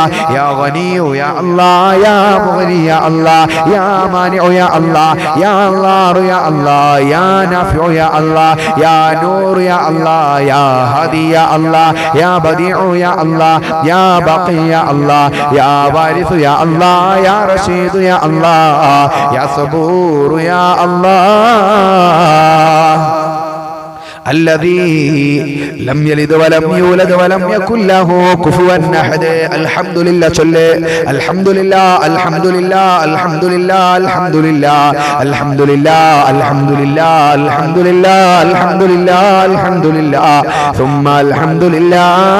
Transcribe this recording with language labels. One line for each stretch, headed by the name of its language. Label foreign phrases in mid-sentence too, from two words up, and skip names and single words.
Arabic: يا غني يا الله، يا مغني يا الله، يا مانع يا الله، يا ضار يا الله، يا نافع يا الله، يا نور يا الله، يا هادي يا الله، يا بديع يا الله، يا باقي يا الله، يا وارث يا الله، يا رشيد يا الله، يا صبور يا الله. الذي لم يلد ولم يولد ولم يكن له كفوا احد. الحمد لله الحمد لله الحمد لله الحمد لله الحمد لله الحمد لله الحمد لله الحمد لله الحمد لله الحمد لله ثم الحمد لله.